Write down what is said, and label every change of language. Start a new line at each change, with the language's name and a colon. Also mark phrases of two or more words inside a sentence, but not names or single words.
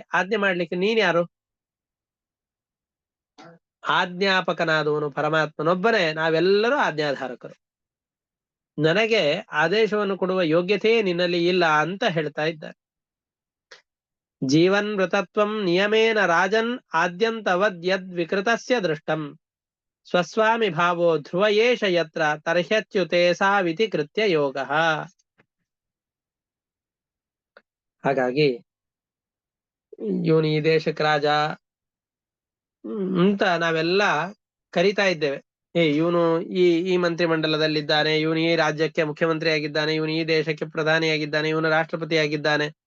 Kannada: ಆಜ್ಞೆ ಮಾಡ್ಲಿಕ್ಕೆ ನೀನ್ ಯಾರು? ಆಜ್ಞಾಪಕನಾದವನು ಪರಮಾತ್ಮನೊಬ್ಬನೇ, ನಾವೆಲ್ಲರೂ ಆಜ್ಞಾಧಾರಕರು. ನನಗೆ ಆದೇಶವನ್ನು ಕೊಡುವ ಯೋಗ್ಯತೆಯೇ ನಿನ್ನಲ್ಲಿ ಇಲ್ಲ ಅಂತ ಹೇಳ್ತಾ ಇದ್ದಾರೆ.
Sanskrit: ಜೀವನ್ ಮೃತತ್ವಂ ನಿಯಮೇನ ರಾಜನ್ ಆದ್ಯಂತವದ್ ಯದ್ ವಿಕೃತಸ್ಯ ದೃಷ್ಟಂ ಸ್ವಸ್ವಾಮಿ ಭಾವೋ ಧ್ರುವ ಏಷ ಯತ್ರ ತರ್ಹ್ಯಚ್ಯುತೆ ಸಾವಿತಿ ಕೃತ್ಯ ಯೋಗ.
Kannada: ಹಾಗಾಗಿ ಇವನು ಈ ದೇಶಕ್ಕೆ ರಾಜ ಅಂತ ನಾವೆಲ್ಲ ಕರಿತಾ ಇದ್ದೇವೆ. ಇವನು ಈ ಮಂತ್ರಿ ಮಂಡಲದಲ್ಲಿದ್ದಾನೆ, ಇವನು ಈ ರಾಜ್ಯಕ್ಕೆ ಮುಖ್ಯಮಂತ್ರಿ ಆಗಿದ್ದಾನೆ, ಇವನು ಈ ದೇಶಕ್ಕೆ ಪ್ರಧಾನಿಯಾಗಿದ್ದಾನೆ, ಇವನು ರಾಷ್ಟ್ರಪತಿಯಾಗಿದ್ದಾನೆ.